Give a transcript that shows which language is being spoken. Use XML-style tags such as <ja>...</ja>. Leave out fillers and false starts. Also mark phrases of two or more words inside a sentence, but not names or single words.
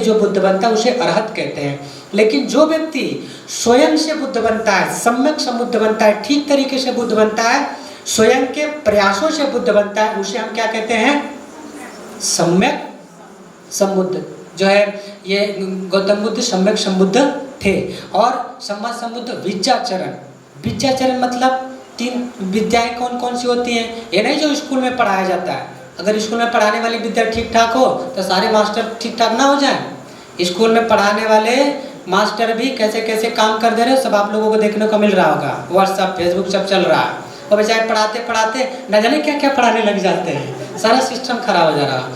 <hi>जो बुद्ध बनता है उसे अरहत कहते हैं। लेकिन जो व्यक्ति स्वयं से बुद्ध बनता है, सम्यक समुद्ध बनता है, ठीक तरीके से बुद्ध बनता है, स्वयं के प्रयासों से बुद्ध बनता है, उसे हम क्या कहते हैं? सम्यक समुद्ध। जो है ये गौतम बुद्ध सम्यक समुद्ध थे। और सम्यक समुद्ध विद्याचरण। विद्याचरण मतलब 3 विद्याएं कौन कौन सी होती हैं? ये नहीं जो स्कूल में पढ़ाया जाता है। अगर स्कूल में पढ़ाने वाली विद्या ठीक ठाक हो तो सारे मास्टर ठीक ठाक ना हो जाए। स्कूल में पढ़ाने वाले मास्टर भी कैसे कैसे काम कर दे रहे हो, सब आप लोगों को देखने को मिल रहा होगा। व्हाट्सएप फेसबुक सब चल रहा है, और बेचारे पढ़ाते पढ़ाते न जाने क्या क्या पढ़ाने लग जाते हैं, सारा सिस्टम खराब हो जा रहा।</hi>